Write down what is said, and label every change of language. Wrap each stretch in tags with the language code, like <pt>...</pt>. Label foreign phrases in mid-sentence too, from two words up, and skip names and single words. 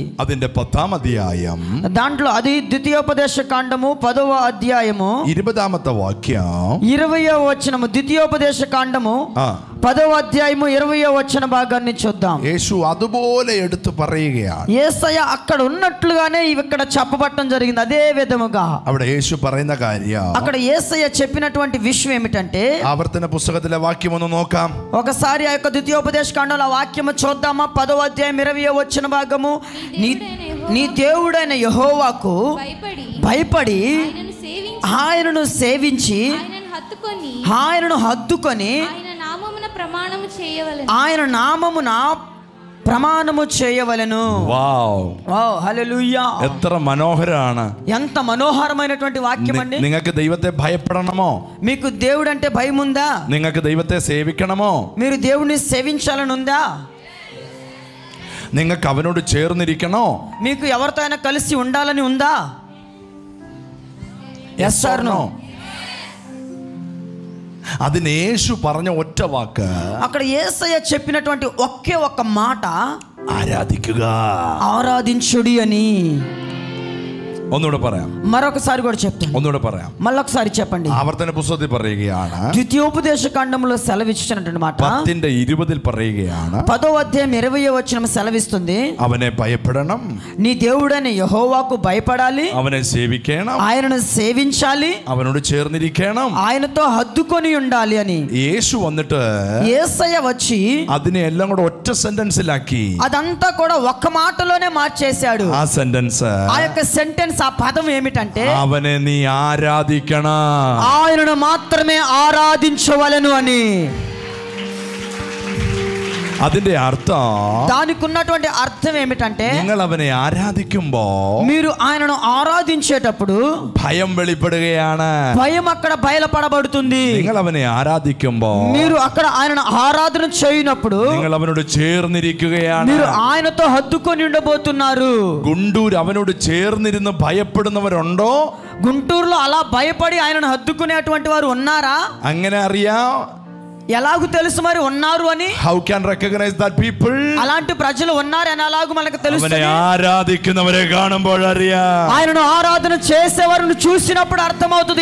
<ml>അതിന്റെ 10ാം അധ്യായം,</ml> <te>దాంట్లో అది ద్వితీయోపదేశ కాండము 10వ అధ్యాయము</te> <ml>20ാമത്തെ വാക്യം,</ml> <te>20వ వచనము. ద్వితీయోపదేశ కాండము 10వ అధ్యాయము 20వ వచన భాగాన్ని చూద్దాం.</te> <ml>యేసు അതുപോലെ എടുത്തു പറയുകയാണ്.</ml> <te>యేసయ్య అక్కడ ఉన్నట్లుగానే ఇక్కడ చెప్పబడటం జరిగింది. అదే విధముగా</te> <ml>അവിടെ యేసు പറയുന്ന കാര്യം,</ml> <te>అక్కడ యేసయ్య చెప్పినటువంటి విషయం ఏమిటంటే,</te> <ml>ആവർത്തന പുസ്തകത്തിലെ വാക്യം ഒന്ന് നോക്കാം.</ml> <te>ఒకసారి ఆ యొక్క ద్వితీయోపదేశ కాండంలో ఆ వాక్యము చూద్దామా? 10వ అధ్యాయం 20వ వచన భాగము. నీ దేవుడైన యెహోవాకు భయపడి ఆయనను సేవించి ఆయనను హత్తుకొని ఆయన నామమున ప్రమాణము చేయవలెను. వావ్, హల్లెలూయా.</te> <ml>എത്ര മനോഹരമാണ്,</ml> <te>ఎంత మనోహరమైనటువంటి వాక్యం అండి.</te> <ml>നിങ്ങൾക്ക് ദൈവത്തെ ഭയപ്പെടണമോ?</ml> <te>మీకు దేవుడు అంటే భయం ఉందా?</te> <ml>നിങ്ങൾക്ക് ദൈവത്തെ സേവിക്കണമോ?</ml> <te>మీరు దేవుడిని సేవించాలని ఉందా?</te> <ml>നിങ്ങൾക്ക് അവനോട് ചേർന്നിരിക്കണോ?</ml> <te>మీకు ఎవరితో అయినా కలిసి ఉండాలని ఉందా?</te> <en>yes or no?</en> <ml>അതിന് യേശു പറഞ്ഞ ഒറ്റ വാക്ക്,</ml> <te>అక్కడ యేసయ్య చెప్పినటువంటి ఒకే ఒక్క మాట,</te> <ml>ആരാധിക്കുക,</ml> <te>ఆరాధించుడి అని.</te> <ml>ഒന്നുകൂടെ പറയാം,</ml> <te>మరొకసారి కూడా చెప్తాను,</te> <ml>ഒന്നുകൂടെ പറയാം,</ml> <te>మళ్ళొకసారి చెప్పండి.</te> <ml>ആവർത്തന പുസ്തകത്തിൽ പറയുകയാണ്,</ml> <te>ద్వితీయోపదేశ కాండంలో సెలవిచ్చినటువంటి మాట</te> <ml>10:20 പറയുകയാണ്,</ml> <te>10వ అధ్యాయం 20వ వచనం సెలవిస్తుంది,</te> <ml>അവനെ ഭയപ്പെടണം,</ml> <te>నీ దేవుడైన యెహోవాకు భయపడాలి,</te> <ml>അവനെ സേവിക്കണം,</ml> <te>ఆయనను సేవించాలి,</te> <ml>അവനോട് ചേർന്നിരിക്കണം,</ml> <te>ఆయనతో హద్దుకొని ఉండాలి అని.</te> <ml>యేసు വന്നിട്ട്</ml> <te>యేసయ్య వచ్చి</te> <ml>അതിനെ എല്ലാം കൂടെ ഒറ്റ സെന്റൻസിലാക്കി,</ml> <te>అదంతా కూడా ఒక్క మాటలోనే మార్చేశాడు.</te> <ml>ആ സെന്റൻസ്,</ml> <te>ఆ యొక్క సెంటెన్స్, ఆ పదం ఏమిటంటే,</te> <ml>അവനെ നീ ആരാധിക്കണം,</ml> <te>ఆయనను మాత్రమే ఆరాధించవలెను అని.</te> <ml>അതിന്റെ അർത്ഥം,</ml> <te>దానికి ఉన్నటువంటి అర్థం ఏమిటంటే,</te> <ml>നിങ്ങൾ അവനെ ആരാധിക്കുമ്പോ</ml> <te>మీరు ఆయనను ఆరాధించేటప్పుడు</te> <ml>ഭയം വെളിപ്പെടുകയാണ്.</ml> <te>భయం అక్కడ బయలుపడబడుతుంది.</te> <ml>നിങ്ങൾ അവനെ ആരാധിക്കുമ്പോ</ml> <te>మీరు అక్కడ ఆయనను ఆరాధన చేయనప్పుడు</te> <ml>നിങ്ങൾ അവനോട് ചേർന്നിരിക്കുകയാണ്.</ml> <te>మీరు ఆయనతో హద్దుకొని ఉండబోతున్నారు.</te> <ml>ഗുണ്ടൂർ അവനോട് ചേർന്നിരുന്ന് ഭയപ്പെടുന്നവരുണ്ടോ?</ml> <te>గుంటూరులో అలా భయపడి ఆయనను హద్దుకునేటువంటి వారు ఉన్నారా?</te> <ml>അങ്ങനെ അറിയാം,</ml> <te>ఎలాగూ తెలుసు మరి ఉన్నారు అని.</te> <en>how can recognize that people?</en> <te>అలాంటి ప్రజలు ఉన్నారు అని ఎలాగూ మనకు తెలుస్తుంది.</te> <ml>അവനെ ആരാധിക്കുന്നവരെ കാണുമ്പോൾ അറിയാം,</ml> <te>ఆయనను ఆరాధన చేసేవారిని చూసినప్పుడు అర్థమవుతుంది.</te>